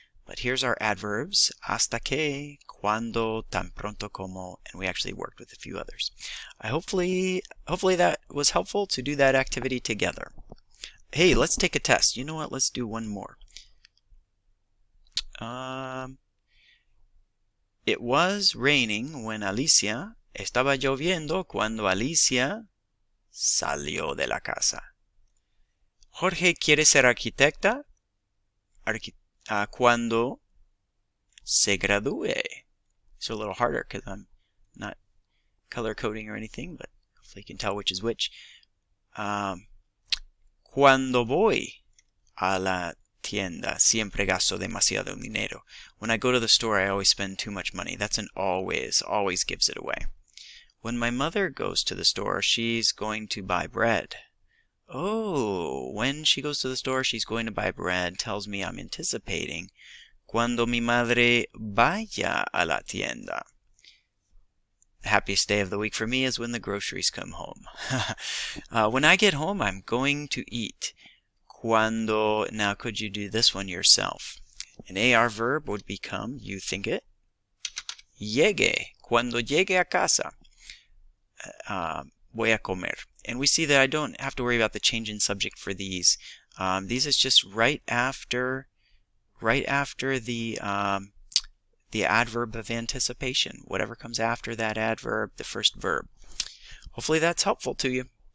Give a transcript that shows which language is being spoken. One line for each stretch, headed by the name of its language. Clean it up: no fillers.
English: But here's our adverbs:
Spanish: hasta que, cuando, tan pronto como,
English: and we actually worked with a few others. Hopefully that was helpful to do that activity together. Hey, let's take a test. You know what? Let's do one more. It was raining when Alicia.
Spanish: Estaba lloviendo cuando Alicia salió de la casa. Jorge quiere ser arquitecta cuando se gradúe.
English: It's a little harder because I'm not color coding or anything, but hopefully you can tell which is which.
Spanish: Cuando voy a la tienda, siempre gasto demasiado dinero.
English: When I go to the store, I always spend too much money. That's an always gives it away. When my mother goes to the store, she's going to buy bread. Oh, when she goes to the store, she's going to buy bread, tells me I'm anticipating.
Spanish: Cuando mi madre vaya a la tienda.
English: The happiest day of the week for me is when the groceries come home. When I get home, I'm going to eat. Cuando, now could you do this one yourself? An AR verb would become, you think it, llegue.
Spanish: Cuando llegue a casa, voy a comer.
English: And we see that I don't have to worry about the change in subject for these. These is just right after the adverb of anticipation. Whatever comes after that adverb, the first verb. Hopefully that's helpful to you.